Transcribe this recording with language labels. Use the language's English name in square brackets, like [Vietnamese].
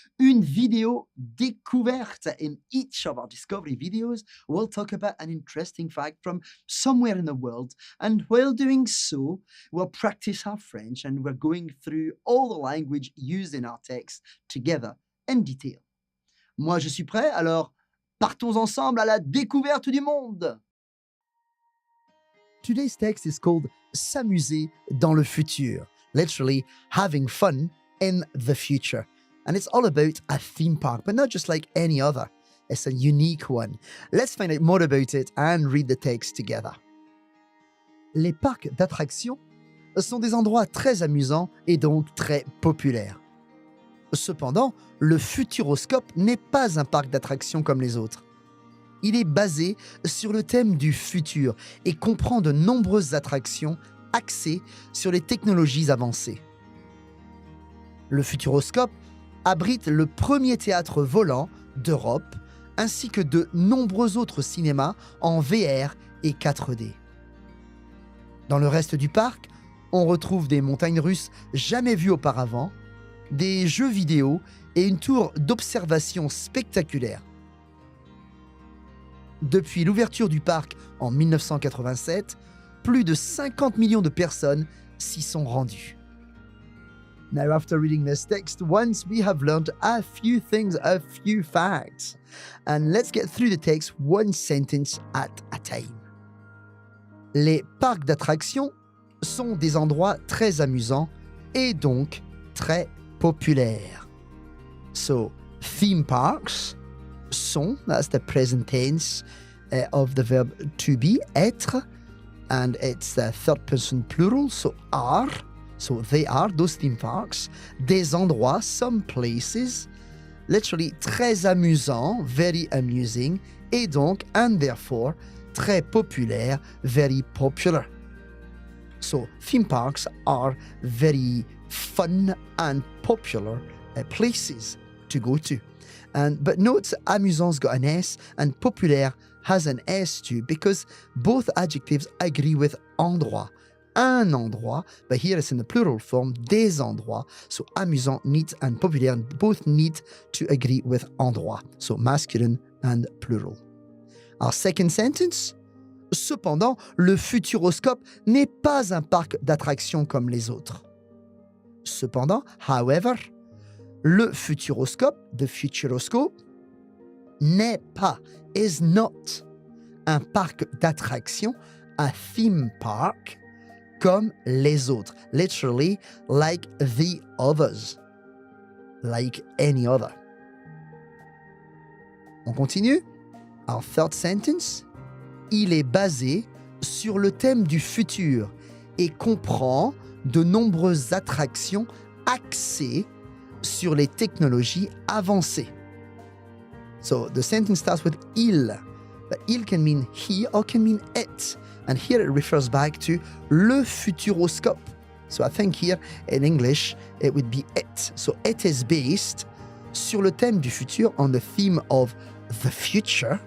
[French] Une vidéo découverte. [English] In each of our discovery videos, we'll talk about an interesting fact from somewhere in the world. And while doing so, we'll practice our French and we're going through all the language used in our text together in detail. [French] Moi, je suis prêt, alors partons ensemble à la découverte du monde. [English] Today's text is called [French] S'amuser dans le futur, [English] literally having fun in the future. And it's all about a theme park, but not just like any other. It's a unique one. Let's find out more about it and read the text together. [French] Les parcs d'attractions sont des endroits très amusants et donc très populaires. Cependant, le Futuroscope n'est pas un parc d'attractions comme les autres. Il est basé sur le thème du futur et comprend de nombreuses attractions axées sur les technologies avancées. Le Futuroscope abrite le premier théâtre volant d'Europe ainsi que de nombreux autres cinémas en VR et 4D. Dans le reste du parc, on retrouve des montagnes russes jamais vues auparavant, des jeux vidéo et une tour d'observation spectaculaire. Depuis l'ouverture du parc en 1987, plus de 50 millions de personnes s'y sont rendues. [English] Now, after reading this text once, we have learned a few things, a few facts. And let's get through the text one sentence at a time. [French] Les parcs d'attractions sont des endroits très amusants et donc très populaires. [English] So, theme parks [French] sont, [English] that's the present tense of the verb to be, [French] être, [English] and it's the third person plural, so are, so they are, those theme parks, [French] des endroits, [English] some places, literally [French] très amusants, [English] very amusing, [French] et donc, [English] and therefore, [French] très populaire, [English] very popular. So, theme parks are very fun and popular places to go to. But note, amusant's got an S and populaire has an S too because both adjectives agree with endroit. [French] Un endroit, [English] but here it's in the plural form, [French] des endroits. [English] So amusant, neat, and populaire both need to agree with endroit. So masculine and plural. Our second sentence. [French] Cependant, le Futuroscope n'est pas un parc d'attractions comme les autres. Cependant, [English] however, [French] le Futuroscope, [English] the Futuroscope, [French] n'est pas, [English] is not, [French] un parc d'attractions, [English] a theme park, [French] comme les autres. [English] Literally, like the others. Like any other. [French] On continue? [English] Our third sentence. [French] Il est basé sur le thème du futur et comprend de nombreuses attractions axées sur les technologies avancées. [English] So the sentence starts with il. But il can mean he or can mean it. And here it refers back to le Futuroscope. So I think here in English it would be it. So it is based [French] sur le thème du futur, [English] on the theme of the future.